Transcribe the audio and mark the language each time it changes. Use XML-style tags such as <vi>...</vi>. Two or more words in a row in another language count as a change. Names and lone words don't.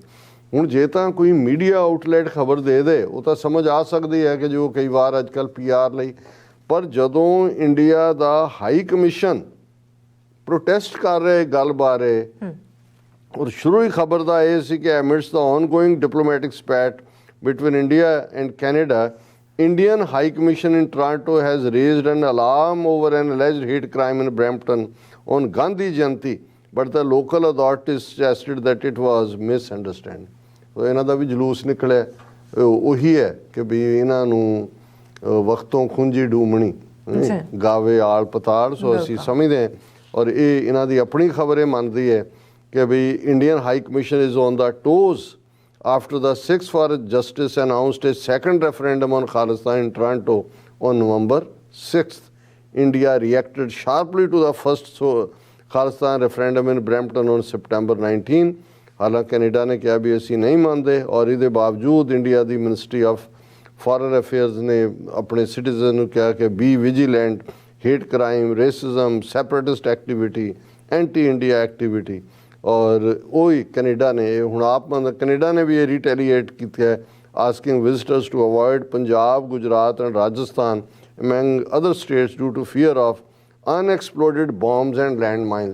<pa>ਹੁਣ ਜੇ ਤਾਂ ਕੋਈ ਮੀਡੀਆ ਆਊਟਲੈਟ ਖਬਰ ਦੇ ਦੇ ਉਹ ਤਾਂ ਸਮਝ ਆ ਸਕਦੀ ਹੈ ਕਿ ਜੋ ਕਈ ਵਾਰ ਅੱਜ ਕੱਲ੍ਹ PR ਲਈ, ਪਰ ਜਦੋਂ ਇੰਡੀਆ ਦਾ ਹਾਈ ਕਮਿਸ਼ਨ ਪ੍ਰੋਟੈਸਟ ਕਰ ਰਿਹਾ ਗੱਲ ਬਾਰੇ, ਔਰ ਸ਼ੁਰੂ ਹੀ ਖਬਰ ਦਾ ਇਹ ਸੀ ਕਿ</pa> <en>amidst the ongoing diplomatic spat between India and Canada, Indian High Commission in Toronto has raised an alarm over an alleged hate crime in Brampton on Gandhi Jayanti, but the local authorities suggested that it was misunderstanding।</en> <pa>ਸੋ ਇਹਨਾਂ ਦਾ ਵੀ ਜਲੂਸ ਨਿਕਲਿਆ। ਉਹੀ ਹੈ ਕਿ ਵੀ ਇਹਨਾਂ ਨੂੰ ਵਕਤੋਂ ਖੁੰਝੀ ਡੂਮਣੀ ਗਾਵੇ ਆਲ ਪਤਾੜ। ਸੋ ਅਸੀਂ ਸਮਝਦੇ ਹਾਂ ਔਰ ਇਹ ਇਹਨਾਂ ਦੀ ਆਪਣੀ ਖਬਰ ਇਹ ਮੰਨਦੀ ਹੈ ਕਿ ਵੀ</pa> <en>Indian High Commission is on the toes after the 6th for Justice announced a second referendum on Khalistan in Toronto on November 6th. India reacted sharply to the first Khalistan referendum in Brampton on September 19।</en> <pa>ਹਾਲਾਂਕਿ ਕੈਨੇਡਾ ਨੇ ਕਿਹਾ ਵੀ ਅਸੀਂ ਨਹੀਂ ਮੰਨਦੇ, ਔਰ ਇਹਦੇ ਬਾਵਜੂਦ ਇੰਡੀਆ ਦੀ ਮਿਨਿਸਟਰੀ ਆਫ ਫੋਰਨ ਅਫੇਅਰਸ ਨੇ ਆਪਣੇ ਸਿਟੀਜ਼ਨ ਨੂੰ ਕਿਹਾ ਕਿ</pa> <en>be vigilant, hate crime,</en> <pa>ਰੇਸਿਜ਼ਮ,</pa> <en>separatist activity, anti India activity.</en> <pa>ਔਰ ਉਹੀ ਕੈਨੇਡਾ ਨੇ ਹੁਣ ਕੈਨੇਡਾ ਨੇ ਵੀ ਇਹ ਰੀਟੈਲੀਏਟ ਕੀਤਾ ਹੈ,</pa> <en>asking visitors to avoid Punjab, Gujarat and Rajasthan among other states due to fear of unexploded bombs and land mines.</en>